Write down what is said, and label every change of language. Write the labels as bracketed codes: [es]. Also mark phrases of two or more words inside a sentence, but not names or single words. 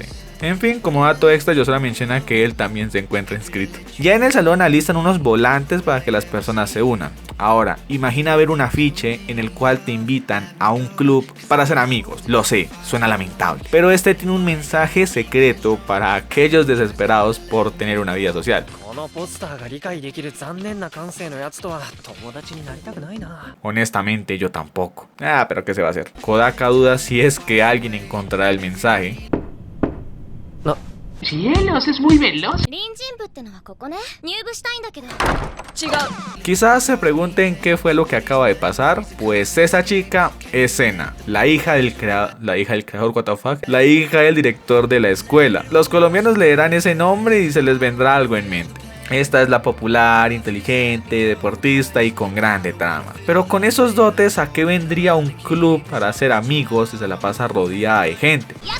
[es] En fin, como dato extra, Yosora menciona que él también se encuentra inscrito. Ya en el salón alistan unos volantes para que las personas se unan. Ahora, imagina ver un afiche en el cual te invitan a un club para ser amigos. Lo sé, suena lamentable, pero este tiene un mensaje secreto para aquellos desesperados por tener una vida social. [ja] このポスターが理解できる残念な感性のやつとは友達になりたくないな。 [es] Honestamente, yo tampoco. Ah, pero ¿qué se va a hacer? Kodaka duda si es que alguien encontrará el mensaje. Cielos, es muy veloz. Quizás se pregunten qué fue lo que acaba de pasar. Pues esa chica es Sena, la hija del creador, [en] what the fuck, [es] la hija del director de la escuela. Los colombianos leerán ese nombre y se les vendrá algo en mente. Esta es la popular, inteligente, deportista y con grande trama. Pero con esos dotes, ¿a qué vendría un club para hacer amigos si se la pasa rodeada de gente?